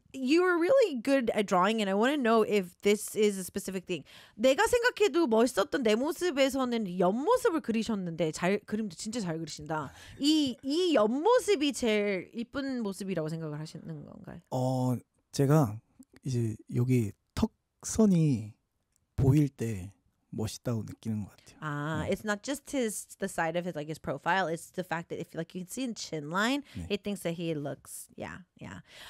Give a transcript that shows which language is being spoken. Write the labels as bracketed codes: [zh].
[en] You were really good at drawing, and I want to know if this is a specific thing. [ko] 내가 생각해도 멋있었던 내 모습에서는 옆모습을 그리셨는데 잘 그림도 진짜 잘 그리신다. 이 옆모습이 제일 이쁜 모습이라고 생각을 하시는 건가요? 제가 이제 여기 턱선이 보일 때 멋있다고 느끼는 것 같아요. [en] It's not just his the side of his like his profile. It's the fact that if like you can see in chin line, 네. he thinks that he looks yeah yeah.